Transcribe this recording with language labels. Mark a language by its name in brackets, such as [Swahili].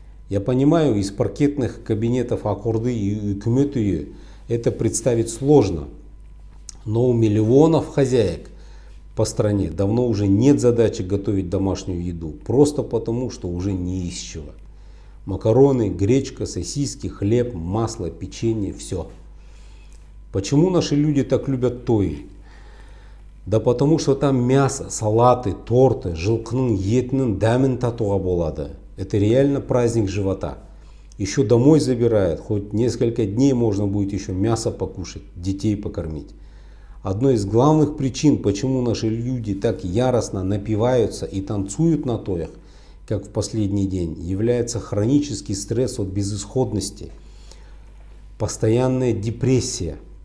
[Russian] Я понимаю, из паркетных кабинетов Акорды и Үкімет үйі это представить сложно, но у миллионов хозяек по стране давно уже нет задачи готовить домашнюю еду, просто потому, что уже не из чего. Макароны, гречка, сосиски, хлеб, масло, печенье – все. Почему наши люди так любят той? Да потому что там мясо, салаты, торты, [Kazakh] жылқының етінің дәмін татуға болады. [Russian] Это реально праздник живота. Еще домой забирают, хоть несколько дней можно будет еще мясо покушать, детей покормить. Одной из главных причин, почему наши люди так яростно напиваются и танцуют на тоях, как в последний день, является хронический стресс от безысходности, постоянная депрессия.